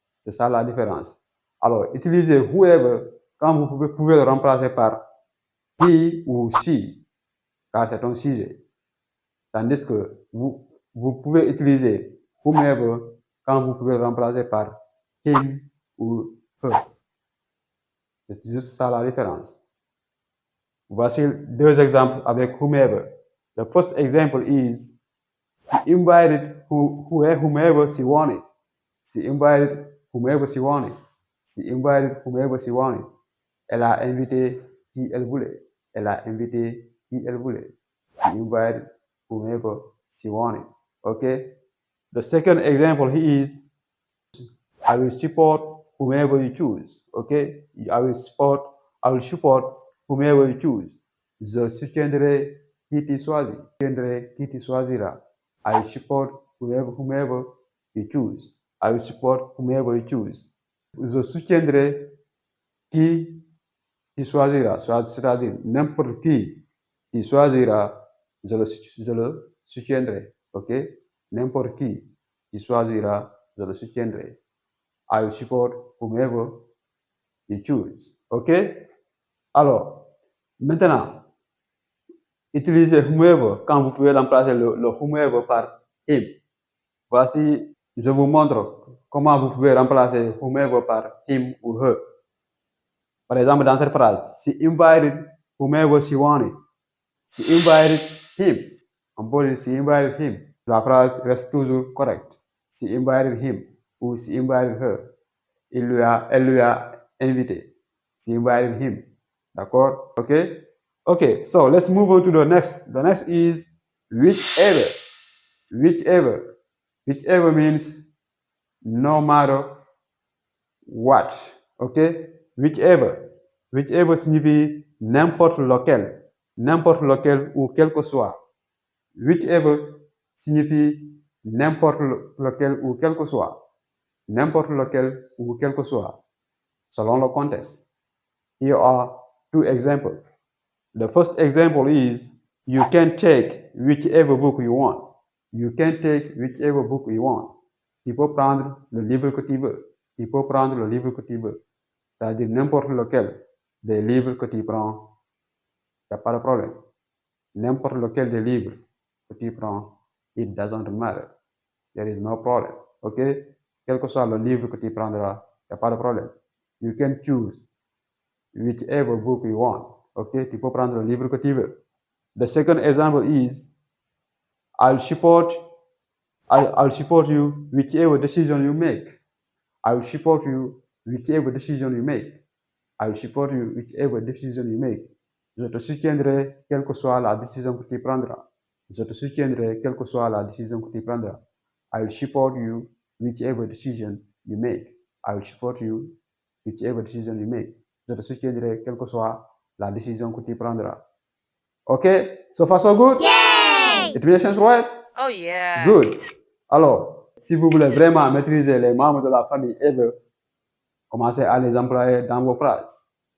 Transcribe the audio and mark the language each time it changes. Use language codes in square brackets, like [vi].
[fr] C'est ça la différence. Alors, utilisez whoever quand vous pouvez le remplacer par he ou she, car c'est un sujet. Tandis que vous pouvez utiliser whomever quand vous pouvez le remplacer par him ou her. C'est juste ça la différence. Voici deux exemples avec whomever. [en] The first example is she invited whomever she wanted. She invited whomever she wanted. She invited whomever she wanted. [fr] Elle a invité qui elle voulait. Elle a invité qui elle voulait. [en] She invited whomever she wanted. Okay? The second example is I will support whomever you choose. Okay? I will support whomever you choose. [fr] Je soutiendrai qui tu choisis. Je soutiendrai qui tu choisiras. [en] I will support whomever you choose. I will support whomever you choose. [fr] Je soutiendrai qui tu choisiras. C'est-à-dire n'importe qui tu choisiras, je le soutiendrai. Ok? N'importe qui tu choisiras, je le soutiendrai. [en] I will support whomever you choose. OK? [fr] Alors, maintenant, utilisez whomever quand vous pouvez remplacer le whomever par him. Voici, je vous montre comment vous pouvez remplacer whomever par him ou her. Par exemple, dans cette phrase, [en] she invited whomever she wanted. She invited him. [fr] On peut dire [en] she invited him. [fr] La phrase reste toujours correcte. [en] She invited him ou she invited her. [fr] Elle lui a invité. [en] She invited him. [fr] D'accord? Okay? [en] Okay, so let's move on to the next. The next is whichever. Whichever. Whichever means no matter what. [fr] Okay? Whichever. Whichever signifie n'importe lequel. N'importe lequel ou quel que soit. Whichever signifie n'importe lequel ou quel que soit. N'importe lequel ou quel que soit, selon le contexte. [en] Here are two examples. The first example is you can take whichever book you want. You can take whichever book you want. [fr] Tu peux prendre le livre que tu veux. Tu peux prendre le livre que tu veux. C'est-à-dire n'importe lequel des livres que tu prends, il n'y a pas de problème. N'importe lequel des livres que tu prends, [en] it doesn't matter. there is no problem. [fr] Ok? Quel que soit le livre que tu prendras, il n'y a pas de problème. [en] You can choose whichever book you want. [fr] Ok? Tu peux prendre le livre que tu veux. [en] The second example is I'll support you whichever decision you make. I'll support you whichever decision you make. I'll support you whichever decision you make. [fr] Je te soutiendrai quelle que soit la décision que tu prendras. Je te soutiendrai quelle que soit la décision que tu prendras. [en] I'll support you whichever decision you make. I'll support you whichever decision you make. [fr] Je te soutiendrai quelle que soit la décision que tu prendras. [en] Okay? So far so good? Yay! It makes sense, right? Oh yeah. Good. [fr] Alors, si vous voulez vraiment maîtriser les membres de la famille ever, commencez à les employer dans vos phrases.